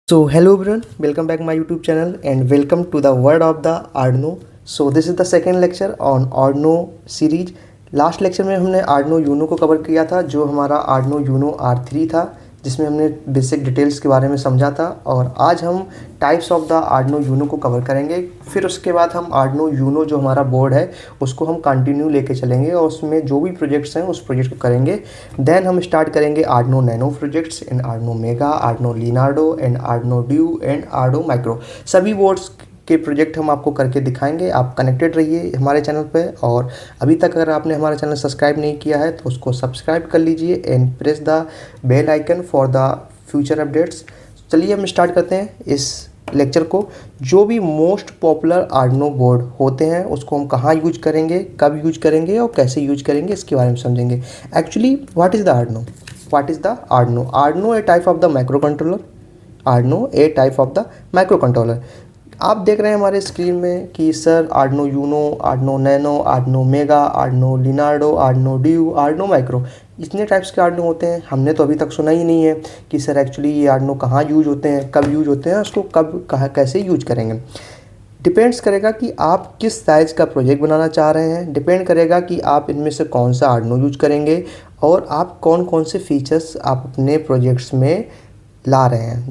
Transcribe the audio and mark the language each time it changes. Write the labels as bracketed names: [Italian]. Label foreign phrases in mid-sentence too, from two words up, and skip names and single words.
[English] Hello everyone, welcome back my YouTube channel and welcome to the world of the Arduino. This is the second lecture on Arduino series. last lecture [Hindi] में हमने Arduino Uno को कवर किया था, जो हमारा Arduino Uno R3 था, जिसमें हमने [English] basic details [Hindi] के बारे में समझा था। और आज हम [English] types of the Arduino Uno [Hindi] को कवर करेंगे। फिर उसके बाद हम Arduino Uno जो हमारा बोर्ड है उसको हम कंटिन्यू लेके चलेंगे और उसमें जो भी प्रोजेक्ट्स हैं उस प्रोजेक्ट को करेंगे। देन हम स्टार्ट करेंगे Arduino Nano [English] projects and [Hindi] Arduino Mega, Arduino Leonardo एंड Arduino Duo एंड Arduino Micro। सभी बोर्ड्स के प्रोजेक्ट हम आपको करके दिखाएंगे। आप कनेक्टेड रहिए हमारे चैनल पे। और अभी तक अगर आपने हमारा चैनल सब्सक्राइब नहीं किया है तो उसको सब्सक्राइब कर लीजिए [English] and press the bell icon for the future updates. [Hindi] चलिए हम स्टार्ट करते हैं इस लेक्चर को। जो भी [English] most popular Arduino board [Hindi] होते हैं उसको हम कहाँ यूज करेंगे, कब यूज करेंगे और कैसे यूज करेंगे, इसके बारे में समझेंगे। [English] actually what is the Arduino? what is the Arduino? Arduino a type of the micro controller. Arduino a type of the micro controller. [Hindi] आप देख रहे हैं हमारे स्क्रीन में कि सर Arduino Uno, Arduino Nano, Arduino Mega, Arduino Leonardo, Arduino Duo, Arduino Micro, इतने टाइप्स के Arduino होते हैं। हमने तो अभी तक सुना ही नहीं है कि सर एक्चुअली ये Arduino कहाँ यूज होते हैं, कब यूज होते हैं, उसको कब कहाँ कैसे यूज करेंगे। डिपेंड्स करेगा कि आप किस साइज़ का प्रोजेक्ट बनाना चाह रहे हैं। डिपेंड करेगा कि आप इनमें से कौन सा Arduino यूज करेंगे और आप कौन कौन से फीचर्स आप अपने प्रोजेक्ट्स में ला रहे हैं।